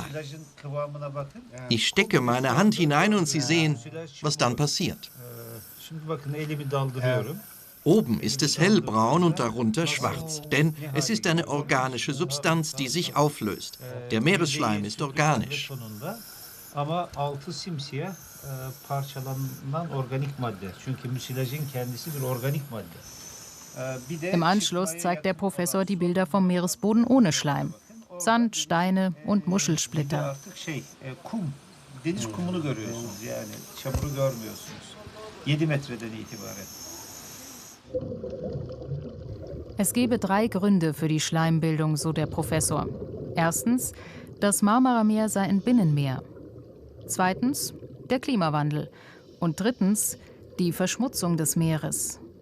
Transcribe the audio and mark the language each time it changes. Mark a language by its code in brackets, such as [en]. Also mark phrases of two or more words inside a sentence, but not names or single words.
[de] Ich stecke meine Hand hinein und Sie sehen, was dann passiert. Oben ist es hellbraun und darunter schwarz, denn es ist eine organische Substanz, die sich auflöst. Der Meeresschleim ist organisch. [tr] Ama altı simsiyah parçalanan organik madde. Çünkü müsilajın kendisi bir organik madde. [de] Im Anschluss zeigt der Professor die Bilder vom Meeresboden ohne Schleim. Sand, Steine und Muschelsplitter. [tr] Kum, deniz kumunu görüyorsunuz yani. Çamuru görmüyorsunuz. 7 metreden itibaren. [de] Es gebe 3 Gründe für die Schleimbildung, so der Professor. Erstens, das Marmarameer sei ein Binnenmeer. Zweitens, der Klimawandel. Und drittens, die Verschmutzung des Meeres.